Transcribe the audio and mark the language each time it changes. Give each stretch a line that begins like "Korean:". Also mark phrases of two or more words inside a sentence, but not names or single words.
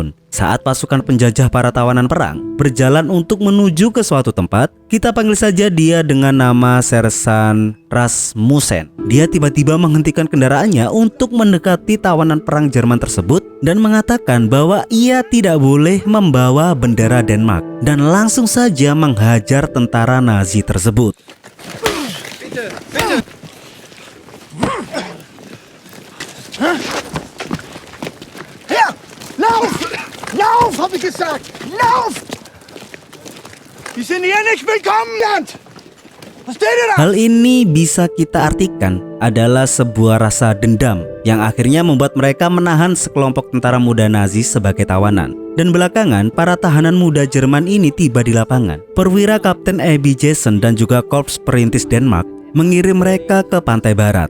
Indonesian: Saat pasukan penjajah para tawanan perang berjalan untuk menuju ke suatu tempat, kita panggil saja dia dengan nama Sersan Rasmussen. Dia tiba-tiba menghentikan kendaraannya untuk mendekati tawanan perang Jerman tersebut dan mengatakan bahwa ia tidak boleh membawa bendera Denmark dan langsung saja menghajar tentara Nazi tersebut.
German: Bitte, bitte! Her! Lauf! Lauf, hab ich gesagt! Lauf! Die sind hier nicht willkommen, Bernd! Versteht ihr das?
Indonesian: Hal ini bisa kita artikan adalah sebuah rasa dendam yang akhirnya membuat mereka menahan sekelompok tentara muda Nazi sebagai tawanan. Dan belakangan, para tahanan muda Jerman ini tiba di lapangan. Perwira Kapten Abby Jason dan juga Korps Perintis Denmark mengirim mereka ke pantai barat.